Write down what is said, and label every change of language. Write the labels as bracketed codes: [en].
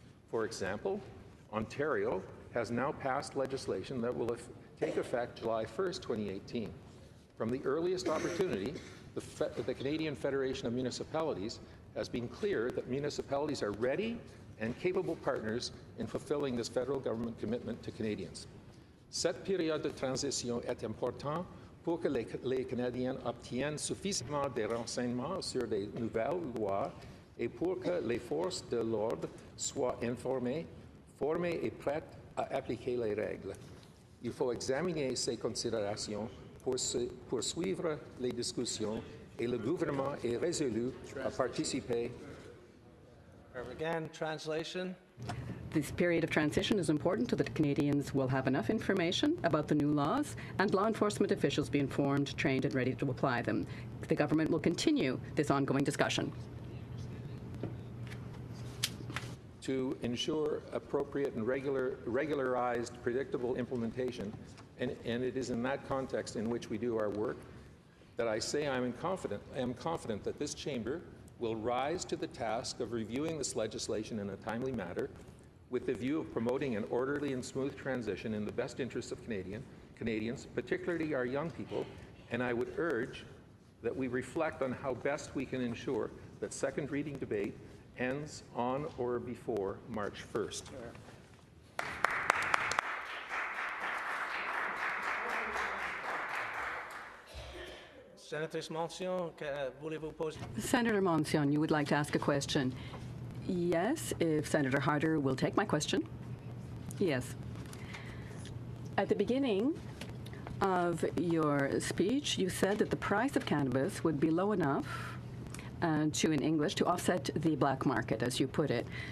[en] For example, Ontario has now passed legislation that will take effect July 1st, 2018. From the earliest opportunity, the Canadian Federation of Municipalities has been clear that municipalities are ready and capable partners in fulfilling this federal government commitment to Canadians. [fr] Cette période de transition est importante pour que les Canadiens obtiennent suffisamment de renseignements sur les nouvelles lois et pour que les forces de l'ordre soient informées, formées et prêtes à appliquer les règles. Il faut examiner ces considérations pour suivre les discussions et le gouvernement est résolu à participer. [en] Again, translation. This period of transition is important so that Canadians will have enough information about the new laws and law enforcement officials be informed, trained, and ready to apply them. The government will continue this ongoing discussion. To ensure appropriate and regularized, predictable implementation, and it is in that context in which we do our work, that I say I am confident that this chamber will rise to the task of reviewing this legislation in a timely manner with the view of promoting an orderly and smooth transition in the best interests of Canadians, particularly our young people, and I would urge that we reflect on how best we can ensure that second reading debate ends on or before March 1st. [fr] Senatrice Mention, voulez-vous poser? [en] Senator Mention, you would like to ask a question. Yes, if Senator Harder will take my question. Yes. At the beginning of your speech, you said that the price of cannabis would be low enough in English, to offset the black market, as you put it.